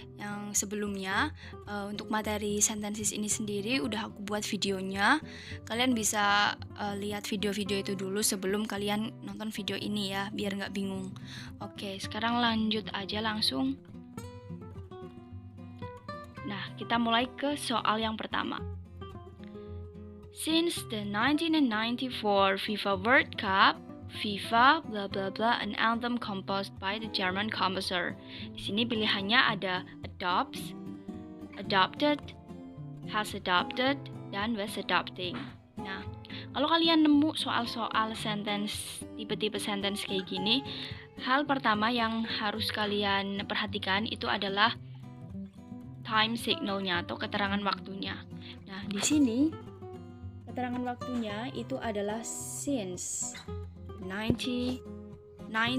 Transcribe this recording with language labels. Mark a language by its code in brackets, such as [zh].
[id] Yang sebelumnya, untuk materi sentences ini sendiri udah aku buat videonya. Kalian bisa lihat video-video itu dulu sebelum kalian nonton video ini ya, biar nggak bingung. Oke, sekarang lanjut aja langsung. Nah, kita mulai ke soal yang pertama. [en] Since the 1994 FIFA World Cup, FIFA bla bla bla an anthem composed by the German composer. [id] Di sini pilihannya ada adopts, adopted, has adopted, dan was adopting. Nah, kalau kalian nemu soal-soal sentence, tipe-tipe sentence kayak gini, hal pertama yang harus kalian perhatikan itu adalah time signalnya atau keterangan waktunya. Nah, di sini keterangan waktunya itu adalah since 1994.